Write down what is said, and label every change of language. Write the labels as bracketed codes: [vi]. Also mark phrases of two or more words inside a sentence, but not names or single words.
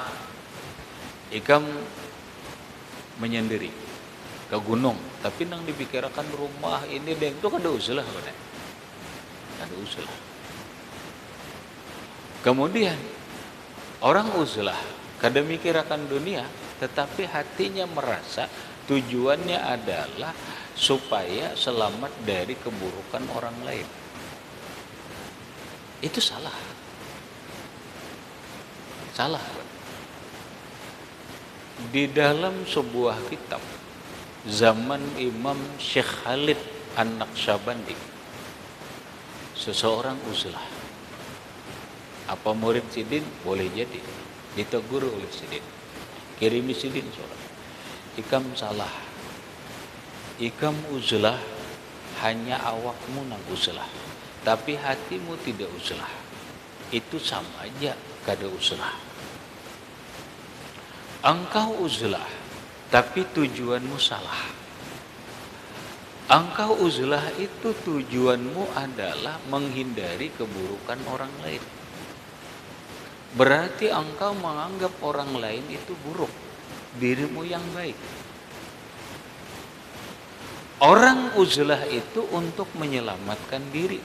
[id] Ikam menyendiri ke gunung, tapi nang dipikirkan rumah ini deh itu kada uslah benar. Kada uslah. Kemudian orang uzlah kada mikirkan dunia, tetapi hatinya merasa tujuannya adalah supaya selamat dari keburukan orang lain. Itu salah. Salah. Di dalam sebuah kitab zaman Imam Syekh Khalid An-Naqsyabandi, seseorang uzlah. Apa murid sidin? Boleh jadi ditegur oleh sidin, kirimi sidin surat, ikam salah, ikam uzlah, hanya awakmu nang uzlah tapi hatimu tidak uzlah. Itu sama aja kada uzlah. Engkau uzlah tapi tujuanmu salah. Engkau uzlah itu tujuanmu adalah menghindari keburukan orang lain. Berarti engkau menganggap orang lain itu buruk, dirimu yang baik. Orang uzlah itu untuk menyelamatkan diri.